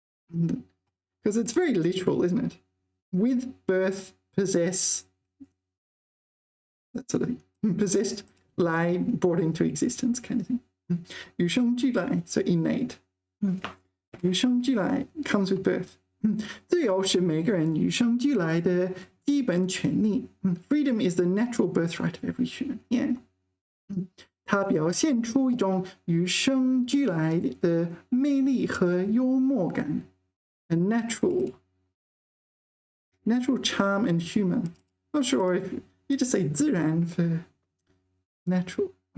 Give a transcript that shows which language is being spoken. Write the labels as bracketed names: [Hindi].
[English] Because it's very literal, isn't it? With, birth, possess. That sort of thing. Possessed, lie, brought into existence kind of thing. 与生俱来, so innate. 与生俱来 comes with birth. [Chinese] 自由是每个人与生俱来的基本权利. [English] Freedom is the natural birthright of every human. Yeah. [Chinese] 它表现出一种与生俱来的魅力和幽默感. [English] A natural charm and humor. Not sure if you just say 自然 for natural.